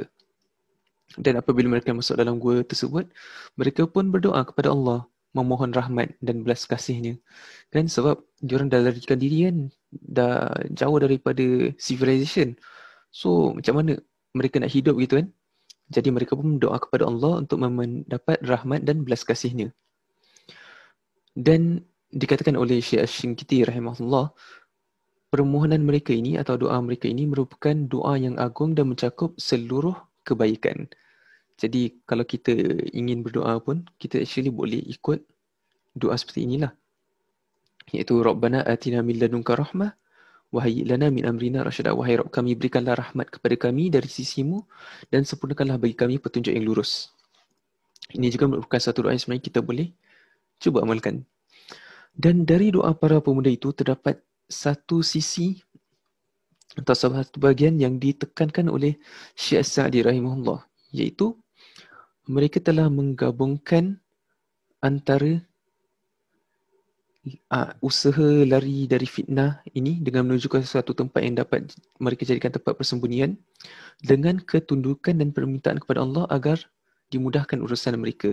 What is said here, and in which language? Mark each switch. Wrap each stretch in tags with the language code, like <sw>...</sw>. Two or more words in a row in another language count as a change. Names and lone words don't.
<ms>Dan apabila mereka masuk dalam gua tersebut, mereka pun berdoa kepada Allah, memohon rahmat dan belas kasihnya. Kan sebab diorang dah larikan diri kan, dah jauh daripada civilization. So macam mana mereka nak hidup gitu kan? Jadi mereka pun berdoa kepada Allah untuk mendapat rahmat dan belas kasihnya. Dan dikatakan oleh Syekh Asy-Syinkiti rahimahullah, permohonan mereka ini atau doa mereka ini merupakan doa yang agung dan mencakup seluruh kebaikan. Jadi kalau kita ingin berdoa pun, kita actually boleh ikut doa seperti inilah.</ms> <ar>Iaitu ربنا آتنا من لدنك رحمة وهيئ لنا من أمرنا رشدا.</ar> <ms>Wahai Rabb kami, berikanlah rahmat kepada kami dari sisimu dan sempurnakanlah bagi kami petunjuk yang lurus. Ini juga merupakan satu doa yang sebenarnya kita boleh cuba amalkan. Dan dari doa para pemuda itu terdapat satu sisi atau satu bahagian yang ditekankan oleh Syekh Sa'di rahimahullah, iaitu mereka telah menggabungkan antara usaha lari dari fitnah ini dengan menuju ke suatu tempat yang dapat mereka jadikan tempat persembunyian dengan ketundukan dan permintaan kepada Allah agar dimudahkan urusan mereka.</ms>